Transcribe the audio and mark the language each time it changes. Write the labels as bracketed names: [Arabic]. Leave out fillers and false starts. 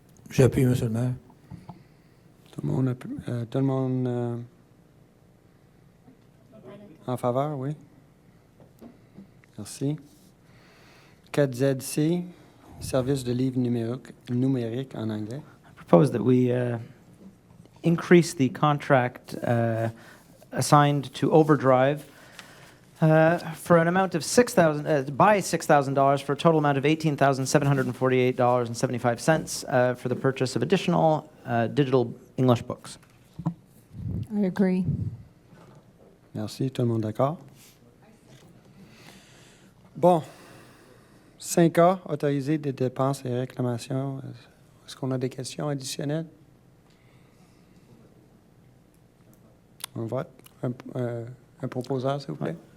[French] J'appuie, Monsieur le maire. Tout le monde en faveur, oui. Merci. 4ZC, service de livre numérique en anglais. [English] I propose that we increase the contract assigned to Overdrive for an amount of by $6,000 for a total amount of $18,748.75 for the purchase of additional digital English books. I agree. [French] Merci, tout le monde d'accord? Bon. 5A, autoriser des dépenses et réclamations. Est-ce qu'on a des questions additionnelles? On vote. Un proposeur, s'il vous plaît.